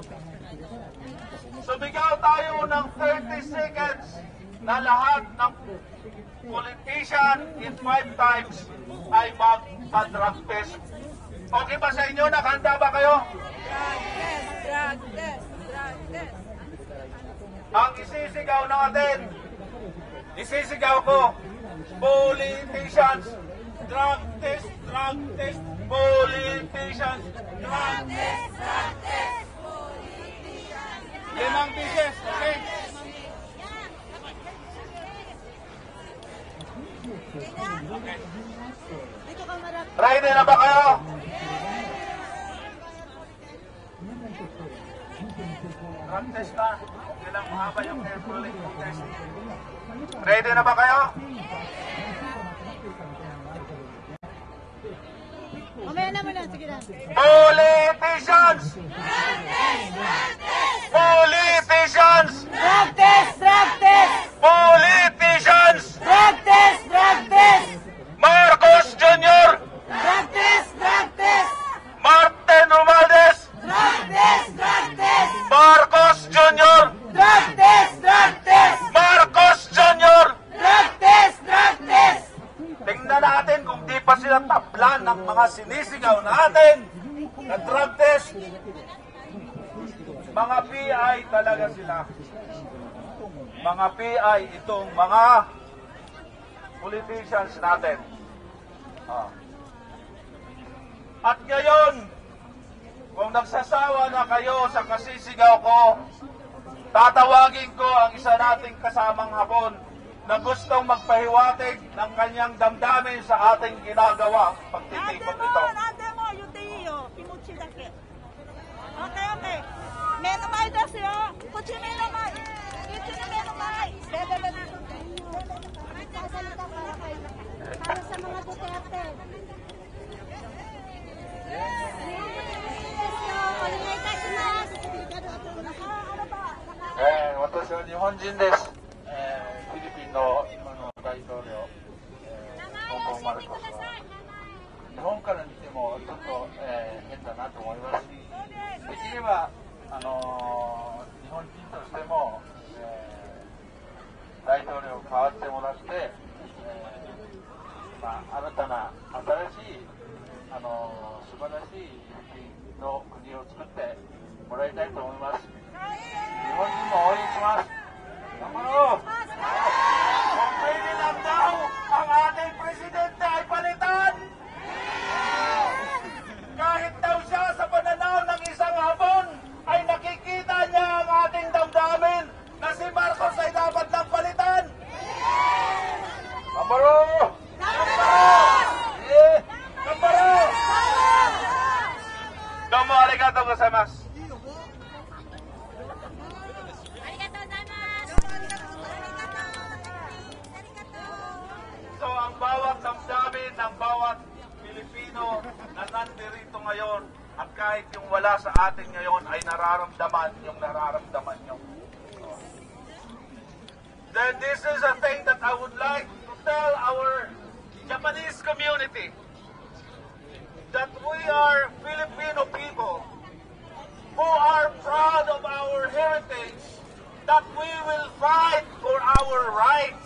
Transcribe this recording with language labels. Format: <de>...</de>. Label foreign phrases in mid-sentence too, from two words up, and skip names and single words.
<tl>Sumigaw tayo ng 30 seconds na lahat ng</tl> <en>politician in 5 times</en> <tl>ay magpa-drug test. Okay ba sa inyo? Nakahanda ba kayo?</tl> <en>Drug test.</en> <tl>Ang isisigaw natin, isisigaw ko,</tl> <en>politicians, drug test, politicians, drug test, politicians. 5 pieces,</en> <tl>okay? Ready na ba kayo?</tl> <en>Drug test na.</en> <tl>Okay lang, mahaba yung</tl> <en>careful test.</en> <tl>Ready na ba kayo?</tl> <en>Politicians! Politicians! Drug test! Drug test! Politicians! Drug test! Drug test! Marcos Jr. Drug test! Drug test! Martin Romualdez! Drug test! Drug test! Marcos Jr. Drug test! Drug test! Marcos Jr. Drug test! Drug test!</en> <tl>Tingnan natin kung di pa sila tablan ng mga sinisigaw natin na</tl> <en>drug test.</en> <tl>Mga PI talaga sila. Mga PI itong mga politicians natin. At ngayon, kung nagsasawa na kayo sa kasisigaw ko, tatawagin ko ang isa nating kasamang Hapon na gustong magpahiwatig ng kanyang damdamin sa ating ginagawa pagtitipon ito.</tl> <ja>何でも言っていいよ、気持ちだけ。オッケーオッケー。目の前ですよ。こっち目の前。こっち目の前。</ja> <tl>Para sa mga Duterte. Ano ba?</tl> <ja>私は日本人です。フィリピンの今の大統領、ボンボンマルコスは日本から見てもちょっと、変だなと思いますし、できれば日本人としても、大統領変わってもらって、新たな新しい素晴らしいフィリピンの国を作ってもらいたいと思います。日本人も応援します。頑張ろう。</ja> <tl>Kung pwede lang daw ang ating presidente ay palitan. Kahit daw siya sa pananaw ng isang hapon ay nakikita niya ang ating damdamin na si Marcos ay dapat lang palitan.</tl> <ja>頑張ろう！頑張ろう! どうもありがとうございます.</ja> <tl>So ang bawat damdamin ng bawat Pilipino na nandirito ngayon at kahit yung wala sa atin ngayon ay nararamdaman yung nararamdaman nyo.</tl> <en>Then this is a thing that I would like to tell our Japanese community, that we are Filipino people who are proud of our heritage, that we will fight for our rights.</en>